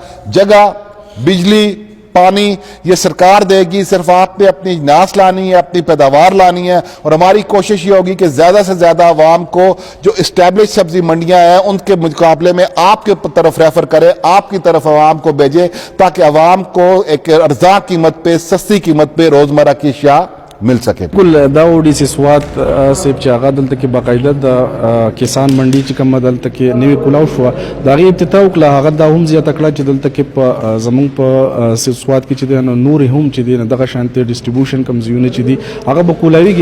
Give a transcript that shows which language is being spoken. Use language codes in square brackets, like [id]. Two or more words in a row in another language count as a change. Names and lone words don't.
[ur] جگہ، بجلی، پانی یہ سرکار دے گی، صرف آپ نے اپنی اجناس لانی ہے، اپنی پیداوار لانی ہے. اور ہماری کوشش یہ ہوگی کہ زیادہ سے زیادہ عوام کو جو اسٹیبلش سبزی منڈیاں ہیں ان کے مقابلے میں آپ کے طرف ریفر کرے، آپ کی طرف عوام کو بھیجے، تاکہ عوام کو ایک ارزاں قیمت پہ، سستی قیمت پہ روزمرہ کی اشیاء مل سکے. [ps] کل دا وډي سي سوات سیب چې هغه دلته کې باقاعده د کسان منډي چې کومه دلته کې نوې کولاو شوه، د هغې افتتاح وکړه. هغه دا هم زیاته کړه چې دلته کې په زموږ په سوات کې چې دی نو نور هم چې دی دغه شانتې ډسټریبیوشن کوم ځایونه چې دي هغه به کولاویږي.